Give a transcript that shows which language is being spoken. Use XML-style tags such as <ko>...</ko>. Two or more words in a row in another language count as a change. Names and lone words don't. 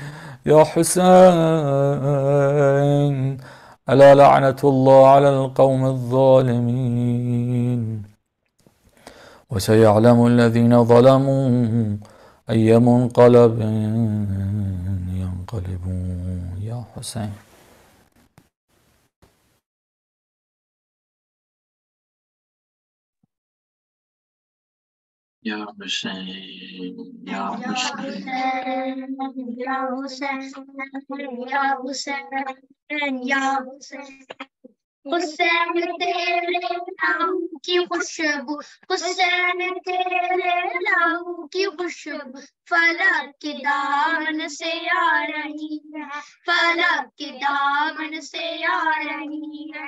<ar>Ya Hussein, ألا لعنة الله على القوم الظالمين وسيعلم الذين ظلموا أي منقلب ينقلبون. يا حسين. Ya Hussein, Ya Ya Hussein. Hussein, Ya Hussein, Ya Hussein, Ya Hussein.</ar> <ur>حسین تیرے نام کی خوشبو، حسین تیرے نام کی خوشبو فلک کے دامن سے آ رہی ہے، فلک کے دامن سے آ رہی ہے۔</ur>